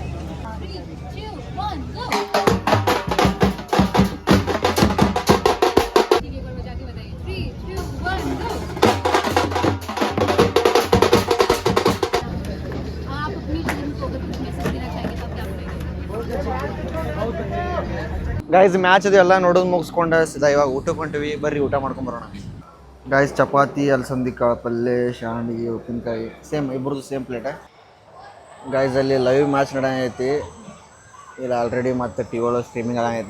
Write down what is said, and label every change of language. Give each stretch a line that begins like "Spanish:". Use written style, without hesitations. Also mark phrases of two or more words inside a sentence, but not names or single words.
English: 3 2 1 go.
Hindi: ठीक है, एक बार बजा के बताइए.
English: 3 2 1 go.
Hindi: आप अपनी टीम को अगर कुछ मैसेज देना चाहेंगे तो आप क्या बोलेंगे?
English: guys match
Kannada: ಅದು ಎಲ್ಲ ನೋಡೋದು ಮುಗಿಸ್ಕೊಂಡು ಸೀದಾ ಇವಾಗ ಊಟಕ್ಕೆ ಹೊಂಟಿವಿ. ಬರ್ರಿ ಊಟ ಮಾಡ್ಕೊಂಡು ಬರೋಣ. ಗೈಸ್ ಚಪಾತಿ ಅಲಸಂದಿ ಕಾಳು ಪಲ್ಯ ಶಾಂಡಿಗೆ ಉಪ್ಪಿನಕಾಯಿ ಸೇಮ್ ಇಬ್ಬರದು
English: same plate.
Kannada: ಗೈಸ್ ಅಲ್ಲಿ
English: live match
Kannada: ನಡೆಯೈತಿ. ಇಲ್ಲಿ ಆಲ್ರೆಡಿ ಮತ್ತೆ ಟಿ ವಿ ಒಳಗೆ ಸ್ಟ್ರೀಮಿಂಗ್ ಆಗೈತಿ.